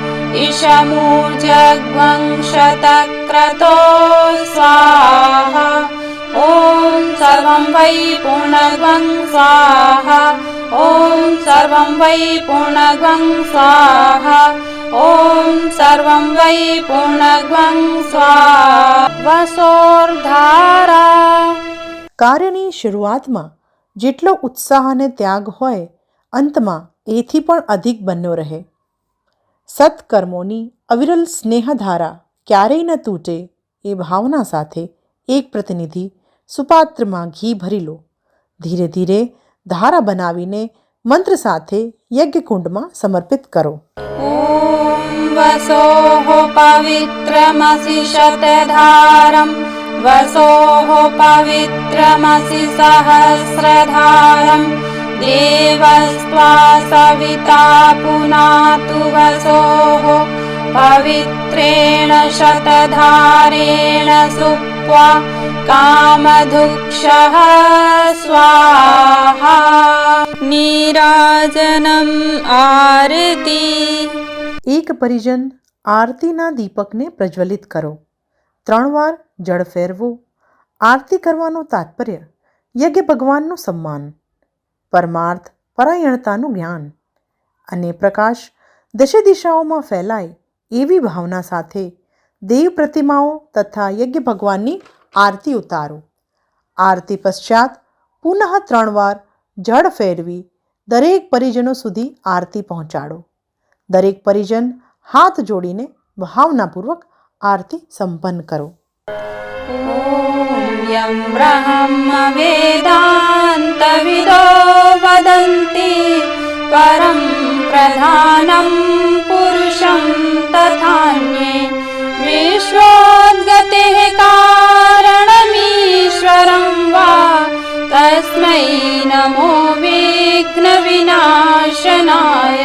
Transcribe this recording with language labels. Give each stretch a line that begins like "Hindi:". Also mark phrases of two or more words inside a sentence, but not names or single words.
Sanskrit: इशमूर्जग्वंशतक्रतो स्वाहा ॐ सर्वं वै पूर्णग्वं स्वाहा ॐ सर्वं वै पूर्णग्वं स्वाहा ॐ सर्वं वै पूर्णग्वं स्वाहा वसोर्धारा।
Gujarati: કાર્યની શરૂઆતમાં જેટલો ઉત્સાહ અને ત્યાગ હોય, અંતમાં એથી પણ અધિક બન્યો રહે. સત્કર્મોની અવિરલ સ્નેહધારા ક્યારેય ન તૂટે એ ભાવના સાથે એક પ્રતિનિધિ સુપાત્રમાં ઘી ભરી લો. ધીરે ધીરે ધારા બનાવીને મંત્ર સાથે યજ્ઞકુંડમાં સમર્પિત કરો.
Sanskrit: ॐ वसोः पवित्रमसि शतधारं वसोः पवित्रमसि सहस्रधारं देवस्त्वा सविता पुनातु वसोः पवित्रेण शतधारेण सुप्त्वा कामधुक्षः स्वाहा। नीराजनम् आरती।
Gujarati: એક પરિજન આરતીના દીપકને પ્રજ્વલિત કરો. 3 વાર જળ ફેરવો. આરતી કરવાનું તાત્પર્ય યજ્ઞ ભગવાનનું સન્માન, પરમાર્થ પરાયણતાનું જ્ઞાન અને પ્રકાશ દશે દિશાઓમાં ફેલાય એવી ભાવના સાથે દેવ પ્રતિમાઓ તથા યજ્ઞ ભગવાનની આરતી ઉતારો. આરતી પશ્ચાત પુનઃ 3 વાર જળ ફેરવી દરેક પરિજનો સુધી આરતી પહોંચાડો. દરેક પરિજન હાથ જોડીને ભાવનાપૂર્વક આરતી સંપન્ન કરો.
Sanskrit: ॐ यं ब्रह्म वेदान्तविदो वदन्ति परं प्रधानं पुरुषं तथान्ये विश्वोद्गतेः कारणमीश्वरं वा तस्मै नमो विघ्नविनाशनाय।